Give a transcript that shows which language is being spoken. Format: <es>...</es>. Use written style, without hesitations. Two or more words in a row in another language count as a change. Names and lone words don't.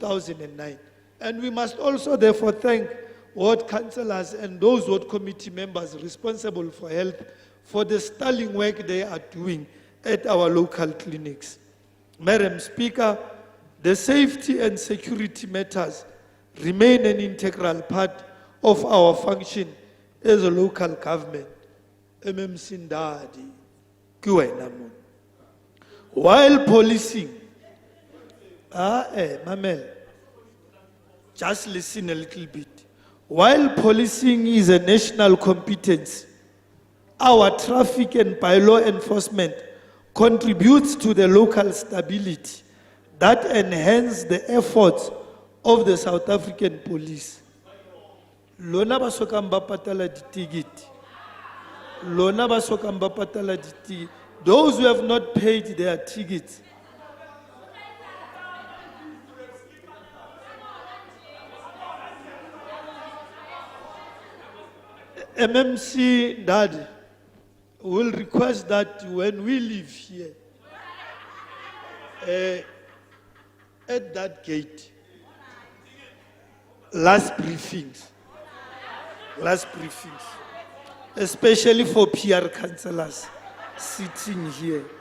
<en>And we must also therefore thank ward councillors and those ward committee members responsible for health for the sterling work they are doing at our local clinics. Madam Speaker, the safety and security matters remain an integral part of our function as a local government.</en> <st>MMC Ndadi, ke wena mona.</st> <en>While policing, Mamel, just listen a little bit. While policing is a national competence, our traffic and bylaw enforcement contributes to the local stability that enhance the efforts of the South African police.</en> <st>Lona ba sokang ba patala ditikiti. Lona ba sokang ba patala ditikiti.</st> <en>Those who have not paid their tickets, MMC Dad will request that when we leave here, at that gate, last briefings, especially for PR councillors sitting here.</en>